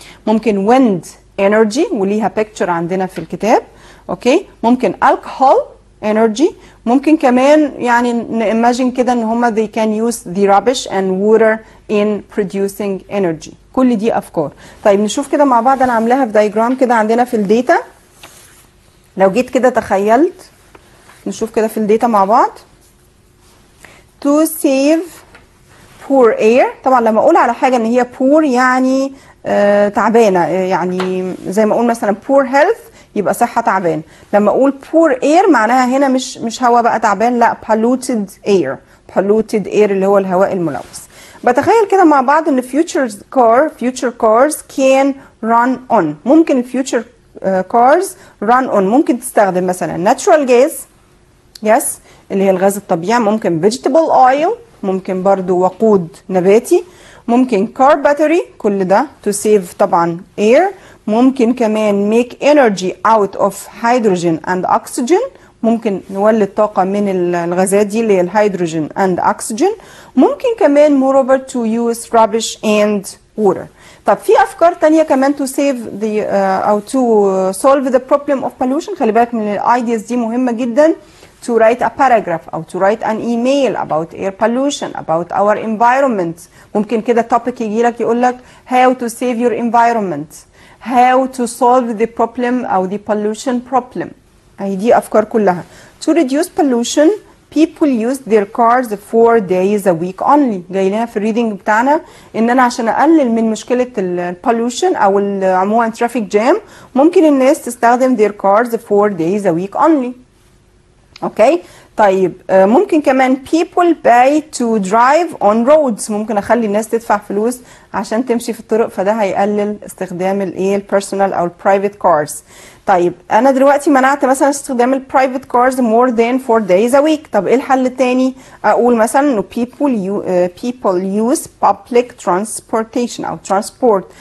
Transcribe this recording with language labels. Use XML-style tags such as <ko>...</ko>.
<ar>ممكن wind energy وليها picture عندنا في الكتاب.</ar> <en>Okay? ممكن alcohol energy.</en> <ar>ممكن كمان يعني نimagine كده ان هما</ar> <en>they can use the rubbish and water in producing energy.</en> <ar>كل دي افكار. طيب نشوف كده مع بعض. انا عاملاها في diagram كده عندنا في الداتا. لو جيت كده تخيلت نشوف كده في الداتا مع بعض.</ar> <en>to save poor air.</en> <ar>طبعا لما اقول على حاجه ان هي poor يعني تعبانه يعني زي ما اقول مثلا</ar> <en>poor health</en> <ar>يبقى صحة تعبان. لما اقول poor air معناها هنا مش هواء بقى تعبان لا</ar> <en>polluted air</en> <ar>اللي هو الهواء الملوث. بتخيل كده مع بعض ان</ar> <en>future cars can run on.</en> <ar>ممكن future cars run on ممكن تستخدم مثلا natural gas yes اللي هي الغاز الطبيعي، ممكن vegetable oil، ممكن برضو وقود نباتي، ممكن car battery، كل ده to save طبعا air، ممكن كمان</ar> <en>make energy out of hydrogen and oxygen،</en> <ar>ممكن نولد طاقة من الغازات دي اللي هي الهيدروجين and oxygen، ممكن كمان moreover</ar> <en>to use rubbish and water.</en> <ar>طب في أفكار تانية كمان</ar> <en>to save the أو to solve the problem of pollution.</en> <ar>خلي بالك من الايدياز دي مهمة جدا.</ar> <en>to write a paragraph أو to write an email about air pollution about our environment.</en> <ar>ممكن كده topic يجي لك يقول لك</ar> <en>how to save your environment، how to solve the problem أو the pollution problem.</en> <ar>أهي دي أفكار كلها.</ar> <en>to reduce pollution people use their cars 4 days a week only.</en> <ar>جاي لنا في الريدنج بتاعنا ان انا عشان اقلل من مشكله البولوشن او عموما ترافيك جام ممكن الناس تستخدم</ar> <en>their cars 4 days a week only. Okay طيب ممكن كمان people pay to drive on roads.</en> <ar>ممكن اخلي الناس تدفع فلوس عشان تمشي في الطرق، فده هيقلل استخدام الايه البيرسونال او البرايفت كارز. طيب انا دلوقتي منعت مثلا استخدام البرايفت كارز</ar> <en>more than 4 days a week.</en> <ar>طب ايه الحل التاني؟ اقول مثلا انه</ar> <en>people use public transportation</en> <ar>او transport.</ar>